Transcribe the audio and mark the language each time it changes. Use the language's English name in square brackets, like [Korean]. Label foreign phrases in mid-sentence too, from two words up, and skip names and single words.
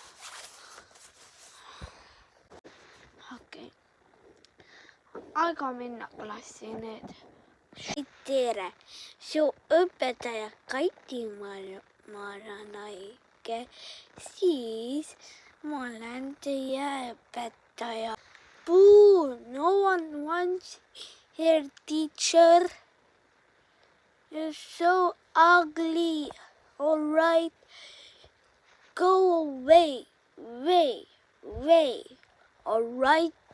[Estonian] Aega minna klassi nüüd. Tere, su õpetaja Kati Maran haige, siis ma olen teie õpetaja. [English] Boo, no one wants her teacher. You're so ugly. All right, go away. All right.